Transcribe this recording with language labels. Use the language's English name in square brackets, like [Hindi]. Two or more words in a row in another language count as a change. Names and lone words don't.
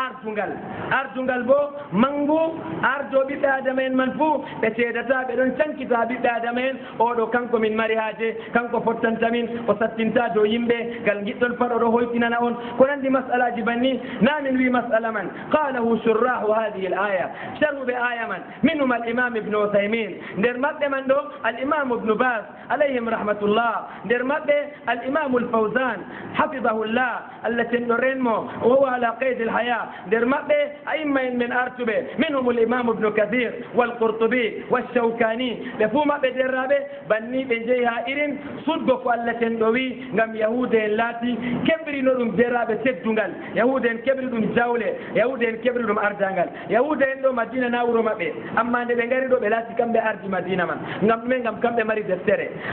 [Fula] ardungal bo mangu ardo ɓiɓɓe adama en man fuu ɓe seedata ɓe ɗon cankita ɓiɓɓe adama en oɗo kanko min mari haaje kanko fottantamin o sattinta dow yimɓe ngal giɗɗon pat oɗo hoytinana on ko nandi masalaji banni namin wi [Arabic] masala man qalahu shurrahu hadihi l aya [Fula] sharhuɓe aya man [Arabic] minhum al imam ibnu uthaymin [Fula] nder maɓɓe man ɗo [Arabic] al imam ibnu bas alayhim rahmatullah [Fula] nder maɓɓe [Arabic] al imamu l fawzan hafidahullah [Fula] allah tenɗo renmo [Arabic] o huwa ala qeyd l haya [Fula] nder maɓɓe aimma en men artuɓe [Arabic] minhum l imam ibnu kathir walqurtubi walshawkani [Fula] ɓe fuu maɓɓe derraɓe banni ɓe jeeyi ha irin sudgo ko allah tenɗo wi ngam yahude en laati keɓrino ɗum derraɓe teddungal yahude en keɓri ɗum jawle yahude en keɓri ɗum ardangal yahude en ɗo madina na wuro maɓɓe amma nde ɓe ngari ɗo ɓe laati kamɓe ardi madina man ngam ɗumen ngam kamɓe mari deftere